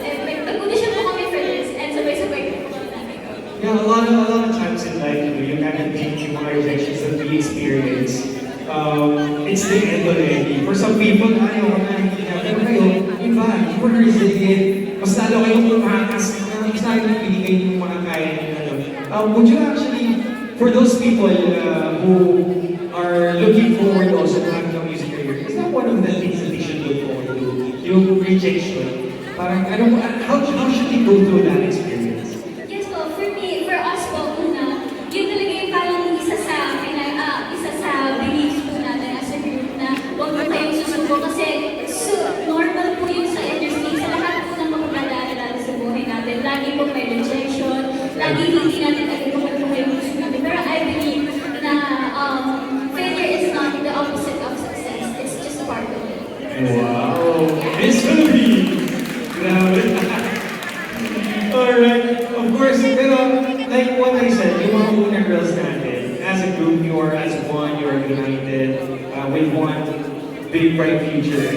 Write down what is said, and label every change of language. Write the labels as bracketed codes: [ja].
[tl] And nag-audition po kami for this. And sabay-sabay po kami natagap. [en] Yeah, a lot of times in life, you kind of think [tl] yung mga [en] rejections that we experience. It's the end already. For some people, [tl] ayaw ka na hindi na. Pero kayo, iba, [en] you were resilient. [tl] Mas lalo kayong umakas. Mas lalo na pinigay yung mga kaya nyo. [en] Would you actually, for those people who are looking forward also to having a music career, is that one of the things that they should look forward to? [tl] Yung rejection. Parang, [en] how should they go through that experience? [tl] Yes po, [en] for us po, [tl] una, yun talaga yung parang isa sa beliefs po natin [en] as a group [tl] na huwag mo tayong susubo kasi normal po yun sa industry, sa lahat po ng mga pagdadaanan sa buhay natin. Lagi po may rejection, lagi hindi natin agad po yung gusto natin. Pero [en] I believe na failure is not the opposite of success, it's just part of it. Wow! Miss Philippines! Grabe! Alright, of course, pero like what I said, [tl] yung mga una girls natin, [en] as a group, you are as one, you are united with one big bright future.